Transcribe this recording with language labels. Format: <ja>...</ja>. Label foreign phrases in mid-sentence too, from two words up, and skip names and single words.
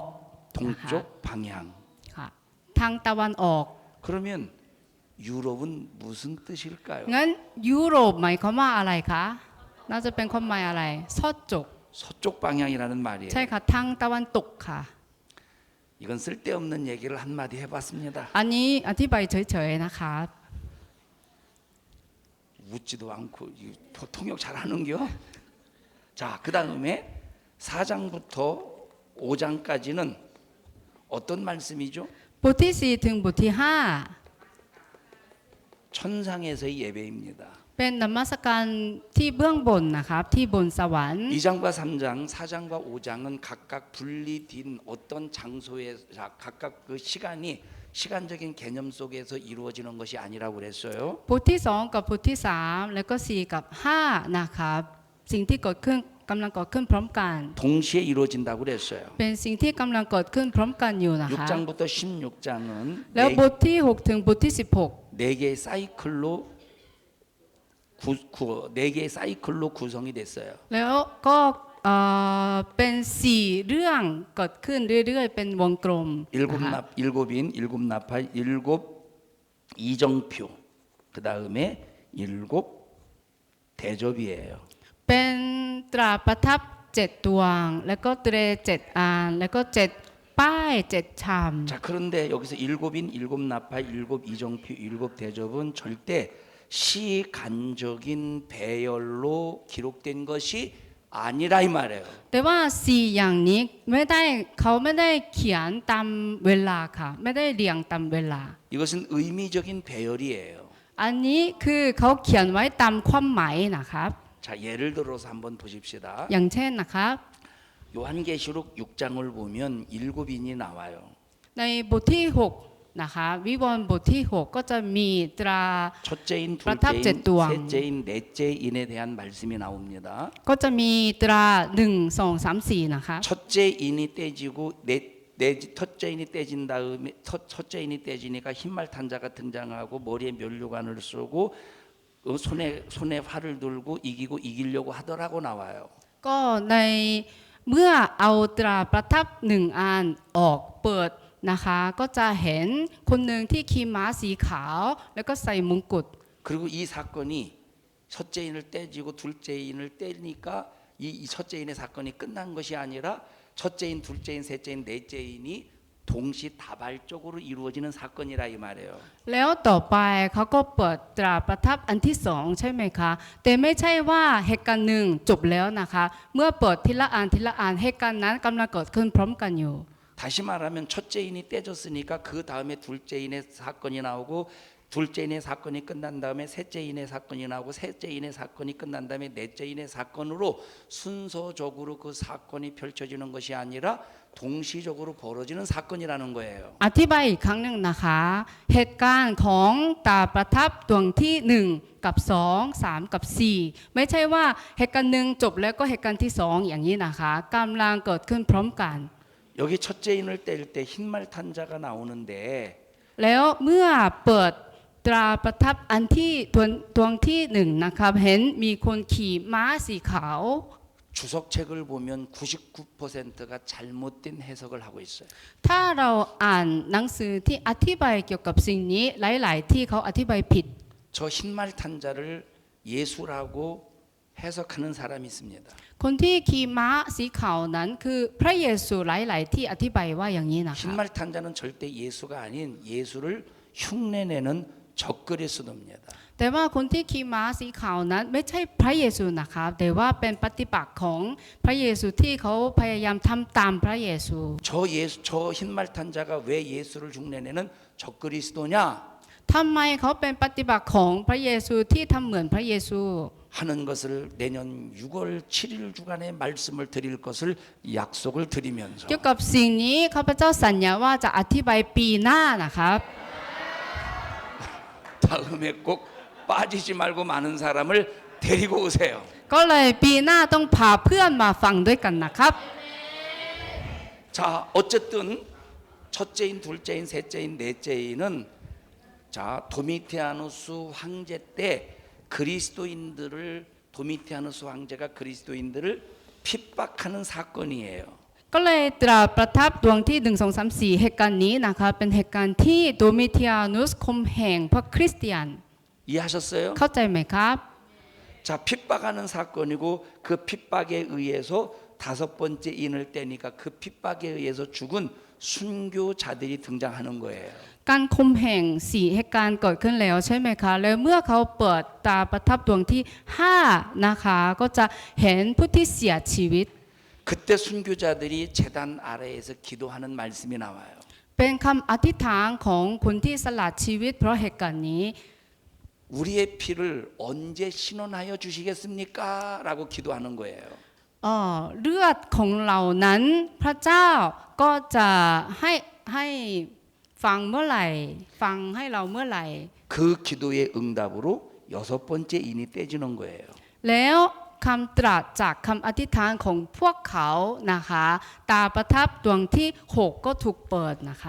<ko>동쪽 방향.</ko> <th>ค่ะทางตะวันออก</th> <ko>그러면 유럽은 무슨 뜻일까요?</ko> <th>งั้นยุโรปหมายความว่าอะไรคะน่าจะเป็นความหมายอะไรซอดจุก</th> <ko>서쪽 방향이라는 말이에요.</ko> <th>ใช่ค่ะทางตะวันตกค่ะ</th> <ko>이건 쓸데없는 얘기를 한마디 해봤습니다.</ko> <th>อันนี้อธิบายเฉยๆนะคะ</th> <ko>웃지도 않고 통역 잘하는겨. 자, 그 다음에 4장부터 5장까지는 어떤 말씀이죠?</ko> <th>บทที่4ถึงบทที่</th> <ko>천상에서의 예배입니다.</ko> <th>5 เป็นนมัสการที่เบื้องบนนะครับที่บนสวรรค์</th> <ko>2장과 3장, 4장과 5장은 각각 분리된 어떤 장소에 각각 그 시간적인 개념 속에서 이루어지는 것이 아니라고 그랬어요.</ko> <th>บทที่2กับบทที่3แล้วก็4กับ5นะครับสิ่งที่เกิดขึ้นกำลังเกิดขึ้นพร้อมกัน</th> <ko>동시에 이루어진다고 그랬어요.</ko> <th>เป็นสิ่งที่กำลังเกิดขึ้นพร้อมกันอยู่นะคะ</th> <ko>6장부터 16장은</ko> <th>แล้วบทที่6ถึงบทที่16</th> <ko>4개의 사이클로 4개의 사이클로 구성이 됐어요.</ko> <th>แล้วก็เป็น4เรื่องเกิดขึ้นเรื่อยๆเป็นวงกลมนะคะ</th> <ko>일곱인, 일곱 나팔, 일곱 이정표, 그 다음에 일곱 대접이에요.</ko> <th>เป็นตราประทับ7ดวงแล้วก็เตร7อันแล้วก็7ป้าย7ชาม</th> <ko>자, 그런데 여기서 일곱인, 일곱 나팔, 일곱 이정표, 일곱 대접은 절대 시간적인 배열로 기록된 것이 아니라 이 말이에요.</ko> <th>แต่ว่า4อย่างนี้เขาไม่ได้เขียนตามเวลาค่ะไม่ได้เรียงตามเวลา</th> <ko>이것은 의미적인 배열이에요.</ko> <th>อันนี้คือเขาเขียนไว้ตามความหมายนะครับ</th> <ko>자, 예를 들어서 한번 보십시다.</ko> <th>อย่างเช่นนะครับ</th> <ko>요한계시록 6장을 보면 일곱인이 나와요.</ko> <th>ในบทที่6นะคะวิวรณ์บทที่6ก็จะมีตรา</th> <ko>첫째인,</ko> <th>ประทับ</th> <ko>둘째인,</ko> <th>7 ดวง</th> <ko>셋째인, 넷째인에 대한 말씀이 나옵니다.</ko> <th>ก็จะมีตรา1 2 3 4นะคะ</th> <ko>첫째인이 떼지고 첫째인이 떼진 다음에 첫째인이 떼지니까 흰말 탄자가 등장하고 머리에 면류관을 쓰고 손에 활을 들고 이기려고 하더라고 나와요.</ko> <th>ก็ในเมื่อเอาตราประทับ1อันออกเปิดนะคะก็จะเห็นคนหนึ่งที่ขี่ม้าสีขาวแล้วก็ใส่มงกุฎ</th> <ko>그리고 이 사건이 첫째인을 떼지고 둘째인을 떼니까 이 첫째인의 사건이 끝난 것이 아니라 첫째인, 둘째인, 셋째인, 넷째인이 동시다발적으로 이루어지는 사건이라 이 말이에요.</ko> <th>แล้วต่อไปเขาก็เปิดตราประทับอันที่สองใช่ไหมคะแต่ไม่ใช่ว่าเหตุการณ์หนึ่งจบแล้วนะคะเมื่อเปิดทีละอันทีละอันเหตุการณ์นั้นกำลังเกิดขึ้นพร้อมกันอยู่</th> <ko>다시 말하면 첫째인이 떼졌으니까 그 다음에 둘째인의 사건이 나오고 둘째인의 사건이 끝난 다음에 셋째인의 사건이 나오고 셋째인의 사건이 끝난 다음에 넷째인의 사건으로 순서적으로 그 사건이 펼쳐지는 것이 아니라 동시적으로 벌어지는 사건이라는 거예요.</ko> <th>อธิบายอีกครั้งหนึ่งนะคะเหตุการณ์ของตราประทับดวงที่1กับ2 3กับ4ไม่ใช่ว่าเหตุการณ์หนึ่งจบแล้วก็เหตุการณ์ที่2อย่างนี้นะคะกำลังเกิดขึ้นพร้อมกัน</th> <ko>여기 첫째인을 뗄 때 흰말 탄자가 나오는데</ko> <th>แล้วเมื่อเปิดตราประทับอันที่ดวงที่1นะครับเห็นมีคนขี่ม้าสีขาว</th> <ko>주석책을 보면 99%가 잘못된 해석을 하고 있어요.</ko> <th>ถ้าเราอ่านหนังสือที่อธิบายเกี่ยวกับสิ่งนี้หลายๆที่เขาอธิบายผิด</th> <ko>저 흰말 탄자를 예수라고 해석하는 사람이 있습니다.</ko> <th>คนที่ขี่ม้าสีขาวนั้นคือพระเยซูหลายๆที่อธิบายว่าอย่างนี้นะคะ</th> <ko>흰말 탄자는 절대 예수가 아닌 예수를 흉내내는 적그리스도입니다.</ko> <th>แต่ว่าคนที่ขี่ม้าสีขาวนั้นไม่ใช่พระเยซูนะคะแต่ว่าเป็นปฏิปักษ์ของพระเยซูที่เขาพยายามทำตามพระเยซู</th> <ko>저 흰말 탄자가 왜 예수를 흉내내는 적그리스도냐</ko> <th>ทำไมเขาเป็นปฏิบัติของพระเยซูที่ทำเหมือนพระเยซู</th> <ko>하는 것을 내년 6월 7일 주간에 말씀을 드릴 것을 약속을 드리면서</ko> <th>เกี่ยวกับสิ่งนี้ข้าพเจ้าสัญญาว่าจะอธิบายปีหน้านะครับ</th> <ko>다음에 꼭 빠지지 말고 많은 사람을 데리고 오세요.</ko> <th>ก็เลยปีหน้าต้องพาเพื่อนมาฟังด้วยกันนะครับ</th> <ko>자, 어쨌든 첫째인, 둘째인, 셋째인, 넷째인은 자, 도미티아누스 황제 때 도미티아누스 황제가 그리스도인들을 핍박하는 사건이에요.</ko> <th>ก็เลยตราประทับดวงที่1 2 3 4เหตุการณ์นี้นะคะเป็นเหตุการณ์ที่โดมิเทียนุสข่มเหงพระคริสเตียน</th> <ko>이해하셨어요?</ko> <th>เข้าใจไหมครับ</th> <ko>자, 핍박하는 사건이고 그 핍박에 의해서 5번째 인을 떼니까 그 핍박에 의해서 죽은 순교자들이 등장하는 거예요.</ko> <th>การคมแห่ง4เหตุการณ์เกิดขึ้นแล้วใช่ไหมคะแล้วเมื่อเขาเปิดตาประทับดวงที่5นะคะก็จะเห็นผู้ที่เสียชีวิต</th> <ko>그때 순교자들이 제단 아래에서 기도하는 말씀이 나와요.</ko> <th>เป็นคำอธิษฐานของคนที่สละชีวิตเพราะเหตุการณ์นี้</th> <ko>우리의 피를 언제 신원하여 주시겠습니까? 라고 기도하는 거예요.</ko> <th>เลือดของเรานั้นพระเจ้าก็จะให้ฟังเมื่อไหร่ฟังให้เราเมื่อไหร่</th> <ko>그 기도의 응답으로 6번째 인이 떼지는 거예요.</ko> <th>แล้วคำตรัสจากคำอธิษฐานของพวกเขานะคะตาประทับดวงที่6ก็ถูกเปิดนะครับ</th>